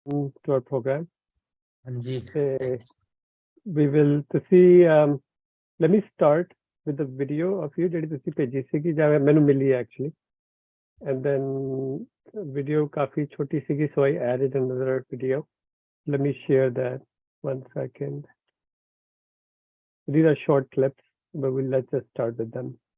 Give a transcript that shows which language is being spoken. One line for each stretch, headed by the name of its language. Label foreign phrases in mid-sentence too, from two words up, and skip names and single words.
English: to our program. Anji. We will see. Let me start with the video of you
Punjabi: ਜਿਹੜੀ ਤੁਸੀਂ ਭੇਜੀ ਸੀਗੀ ਜਾਂ ਮੈਨੂੰ ਮਿਲੀ
English: actually, and then video
Punjabi: ਕਾਫੀ ਛੋਟੀ ਸੀਗੀ,
English: so I added another video. Let me share that. 1 second. These are short clips, but let's just start with them.